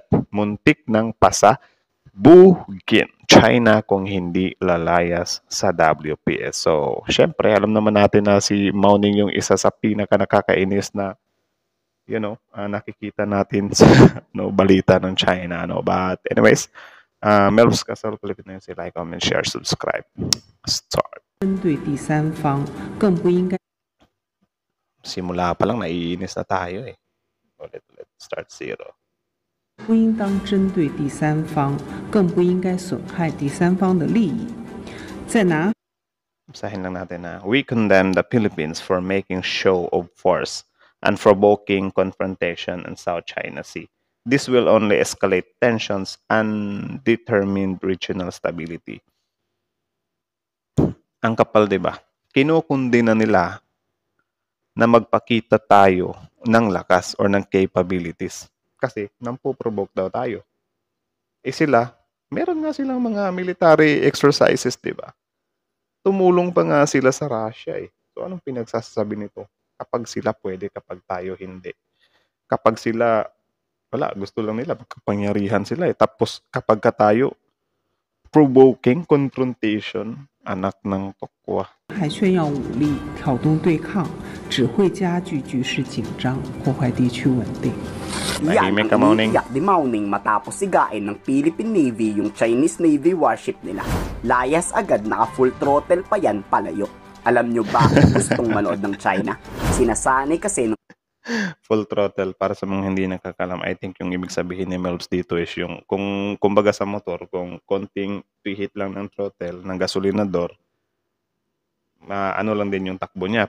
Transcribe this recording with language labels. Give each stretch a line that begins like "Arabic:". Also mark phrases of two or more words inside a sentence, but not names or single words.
Filipino: Muntik ng pasabugin. China kung hindi lalayas sa WPS. So, syempre, alam naman natin na si Mao-Ning yung isa sa pinaka-nakakainis na, nakikita natin sa balita ng China.
English: But anyways, Melvs Castle, Pilipinas, like, comment, share, subscribe.
Filipino: Start. Simula pa lang, naiinis na tayo eh. Ulit,
English: start zero.
Chinese: 不应当针对第三方，更不应该损害第三方的利益。在南
Filipino: Basahin lang natin na,
English: we condemn the Philippines for making show of force and provoking confrontation in South China Sea. This will only escalate tensions and determine regional stability.
Filipino: Ang kapal, di ba? Kinukundi na nila na magpakita tayo ng lakas or ng capabilities. Kasi nampo-provoke daw tayo. Eh sila, meron nga silang mga
English: military exercises,
Filipino: di ba? Tumulong pa nga sila sa Russia eh. So anong pinagsasabi nito? Kapag sila pwede, kapag tayo hindi. Kapag sila, wala, gusto lang nila, magkapangyarihan sila eh. Tapos kapag ka tayo,
English: provoking confrontation,
Filipino: anak ng tokwa.
Chinese: 还炫耀武力、挑动对抗，只会加剧局势紧张，破坏地区稳定。
Filipino: Yan ang iniiyak ni Mao-Ning matapos sigain ng Philippine Navy yung
English: Chinese Navy warship
Filipino: nila. Layas agad, naka
English: full throttle
Filipino: pa yan palayo. Alam nyo ba kung gustong manood ng China? Sinasanay kasi ng
English: full throttle,
Filipino: para sa mga hindi nakakalam,
English: I think
Filipino: yung ibig sabihin ni Melvs dito is yung, kung kumbaga sa motor, kung konting pihit lang ng throttle, ng gasolinador, ano lang din yung takbo niya.